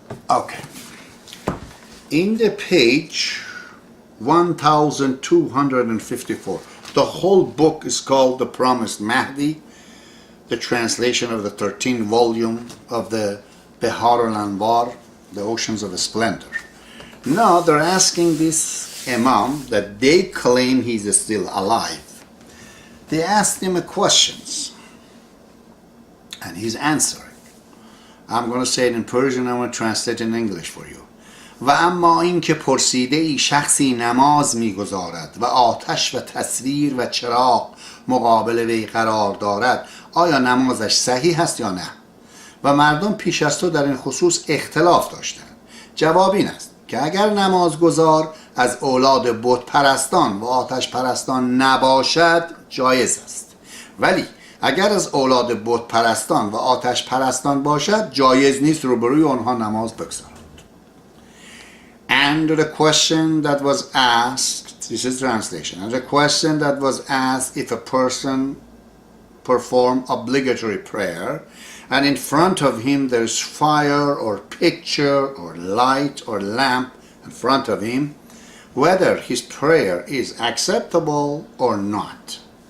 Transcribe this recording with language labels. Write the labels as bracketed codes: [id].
[en] Okay. In the page 1254, the whole book is called The Promised Mahdi, the translation of the 13th volume of the Bihar al-Anwar, the Oceans of Splendor. Now they're asking this Imam that they claim he's still alive. They asked him questions and he's answering. I'm going to say it in Persian, I'm going to translate it in English for you. [fa] و اما این که پرسیده ای شخصی نماز می‌گذارد و آتش و تصویر و چراغ مقابل وی قرار دارد، آیا نمازش صحیح است یا نه؟ و مردم پیش از تو در این خصوص اختلاف داشتند. جواب این است که اگر نمازگزار از اولاد بت پرستان و آتش پرستان نباشد جایز است، ولی اگر از اولاد بت پرستان و آتش پرستان باشد جایز نیست روبروی آنها نماز بگذارد. [en] And the question that was asked, this is translation, and the question that was asked if a person perform obligatory prayer and in front of him there's fire or picture or light or lamp in front of him, whether his prayer is acceptable or not.